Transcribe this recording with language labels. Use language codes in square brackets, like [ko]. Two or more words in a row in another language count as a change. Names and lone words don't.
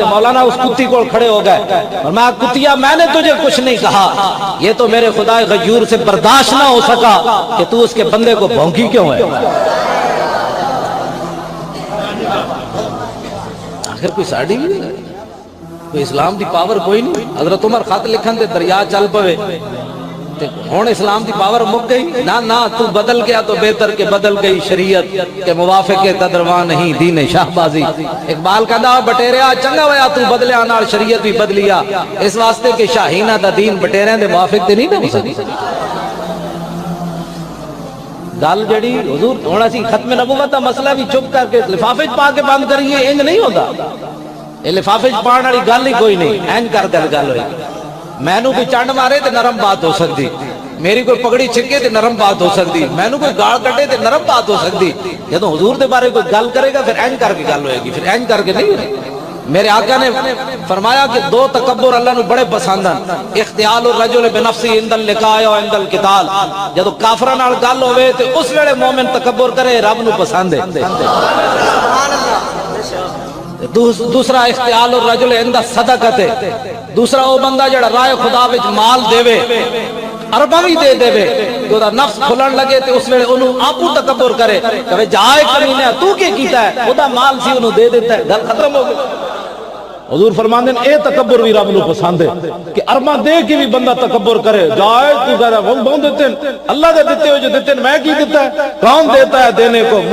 [ur] مولانا اس کتی کو کھڑے ہو گئے اور میں کتیا میں نے تجھے کچھ نہیں کہا، یہ تو میرے خدا غیور سے برداشت نہ ہو سکا کہ تو اس کے بندے کو بھونکی کیوں ہے۔ [pa] آخر کوئی ساڑی بھی نہیں، کوئی اسلام دی پاور کوئی نہیں۔ حضرت عمر خط لکھن تے دریا چل پوے تے ہن اسلام دی پاور مک گئی، [ur] نہ تو بدل گیا تو بہتر کہ بدل گئی شریعت کے موافق تدرواں نہیں دین شاہ بازی۔ [pa] اقبال کہندا بٹیریا چنگا ہویا تو بدلیا نال شریعت بھی بدلیا، اس واسطے کہ شاہینہ دا دین بٹیریاں دے موافق تے نہیں ہو سکتی۔ گل جڑی حضور ہن اسی ختم نبوت دا مسئلہ بھی چپ کر کے لفافے پا کے بند کریے، انج نہیں ہوتا۔ یہ لفافے پان والی گل ہی کوئی نہیں، اینج کر کے گل ہوئی۔ مینوں کوئی چنڈ مارے تے نرم بات ہو سکتی، میری کوئی پگڑی چھکے تے نرم بات ہو سکتی، مینوں کوئی گال کٹے تے نرم بات ہو سکتی۔ جدوں حضور دے بارے کوئی گل کرے گا پھر اینج کر کے گل ہوئے گی، پھر اینج کر کے نہیں ہوئے۔ میرے آقا نے فرمایا کہ دو تکبر اللہ نو بڑے پسند ہیں، [ar] اختیال الرجل بنفسی عند اللقاء و عند القتال۔ [pa] جدوں کافراں نال گل ہوے تے اس ویلے مومن تکبر کرے، رب نو پسند ہے۔ دوسرا [ar] اختیال الرجل عند الصدقہ، [pa] دوسرا وہ بندہ جڑا راہ خدا وچ مال دے ارباں بھی دے دے کہ وہ نفس کھلن لگے تے اس ویلے انہوں آپو تکبر کرے کہ جائے کمینے تو کیا کیتا ہے، خدا مال سی انہوں دے دیتا ہے، گل ختم ہو گئی۔ حضور فرماندے ہیں اے تکبر بھی رب نو پسند ہے کہ ارباں دے کے بھی بندہ تکبر کرے، جائے تو کہہ رہا وہ بہت دیتے ہیں، اللہ دے دیتے ہو جو دیتے ہیں، میں کی دیتا ہے، کون دیتا ہے؟